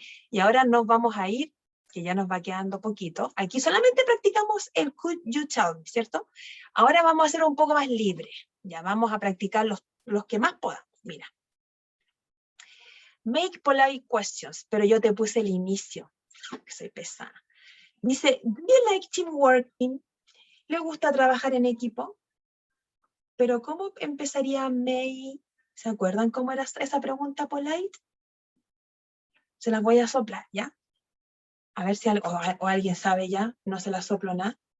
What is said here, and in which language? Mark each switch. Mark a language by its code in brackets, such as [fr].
[es] Y ahora nos vamos a ir, que ya nos va quedando poquito. Aquí solamente practicamos el [en] could you tell me, [es] ¿cierto? Ahora vamos a hacer un poco más libre. Ya vamos a practicar los que más podamos. Mira. [en] Make polite questions, [es] pero yo te puse el inicio, que soy pesada. [en] Dice, do you like team working? [es] ¿Le gusta trabajar en equipo? Pero ¿cómo empezaría May? ¿Se acuerdan cómo era esa pregunta polite? Se las voy a soplar, ¿ya? A ver si o alguien sabe ya, no se la soplo nada.